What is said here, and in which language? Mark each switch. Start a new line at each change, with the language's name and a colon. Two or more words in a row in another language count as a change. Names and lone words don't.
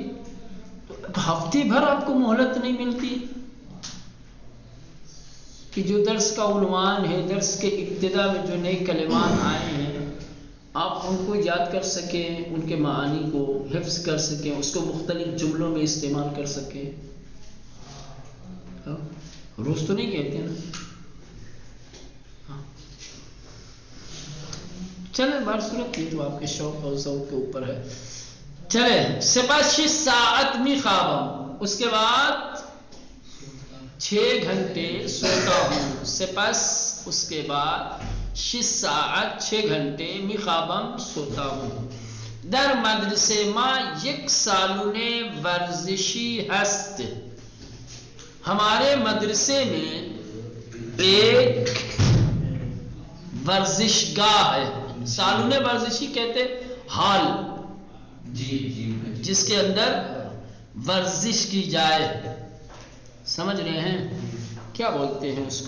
Urdu: تو ہفتے بھر آپ کو مہلت نہیں ملتی کہ جو درس کا عنوان ہے، درس کے ابتدا میں جو نئے کلمات آئے ہیں آپ ان کو یاد کر سکیں، ان کے معانی کو حفظ کر سکیں، اس کو مختلف جملوں میں استعمال کر سکیں۔ روز تو نہیں کہتے نا۔ چلے بار صورت یہ تو آپ کے شوق اور ذوق کے اوپر ہے۔
Persian: چلے سپاس 6 ساعت می خوابم،
Urdu: اس کے بعد 6 گھنٹے سوتا ہوں، سپاس اس کے بعد 6 ساعت 6 گھنٹے
Persian: می خوابم
Urdu: سوتا ہوں۔
Persian: در مدرسه ما یک سالن ورزشی هست،
Urdu: ہمارے مدرسے میں ایک ورزش گاہ ہے،
Persian: سالن ورزشی
Urdu: کہتے ہال جس کے اندر ورزش کی جائے، سمجھ رہے ہیں کیا بولتے ہیں اس کو؟